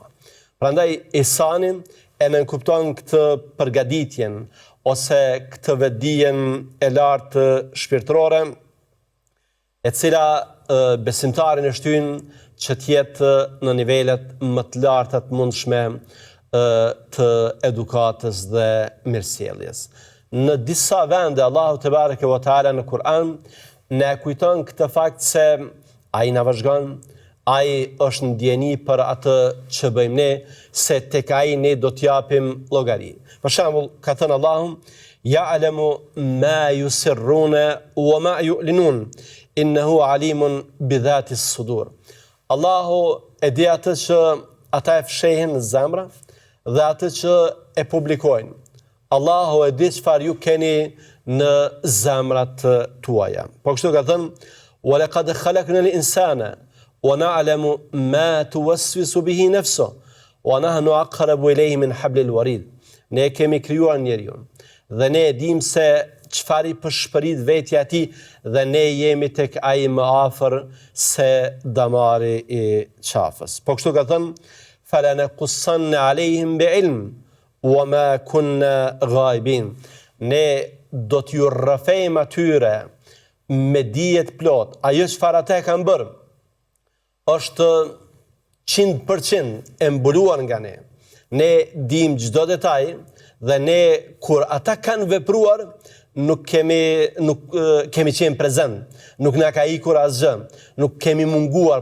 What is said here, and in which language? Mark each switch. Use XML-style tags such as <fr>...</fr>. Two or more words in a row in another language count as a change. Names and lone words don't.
<sq>Prandaj Ihsani e nënkupton këtë përgatitjen ose këtë vetdijen e lartë shpirtërore, e cila besimtarin e shtyn që t'jetë në nivelet më të larta të mundshme të edukatës dhe mirësjelljes. Në disa vende Allahu</sq> <ar>تبارك وتعالى</ar> <sq>në Kur'an ne kujton këtë fakt se ai na vëzhgon, ai është në ndjeni për atë që bëjmë ne, se tek ai ne do t'japim llogari. Për shembull, ka thënë Allahu:</sq> <ar>"يعلم ما يسرون وما يعلنون إنه عليم بذات الصدور."</ar> <sq>Allahu e di atë që ata e fshehin në zemra dhe atë që e publikojnë. Allahu e di çfarë ju keni në zemrat tuaja. Po kështu ka thënë:</sq> <ar>"ولقد خلقنا الإنسان ونعلم ما توسوس به نفسه ونحن أقرب إليه من حبل الوريد."</ar> <sq>Ne kemi krijuar njeriu dhe ne e dim se çfarë i përshpërit vetja e tij dhe ne jemi tek ai më afër se damari i qafës. Po kështu ka thënë:</sq> <ar>"فلنقصن عليهم بعلم وما كنا غائبين."</ar> <sq>Ne do t'ju rrëfejmë atyre me dijet plot. Ajo çfarë ata kanë bërë është 100% e mbuluar nga ne. Ne dim çdo detaj dhe ne kur ata kanë vepruar nuk kemi qenë prezent, nuk na ka ikur asgjë, nuk kemi munguar.</sq>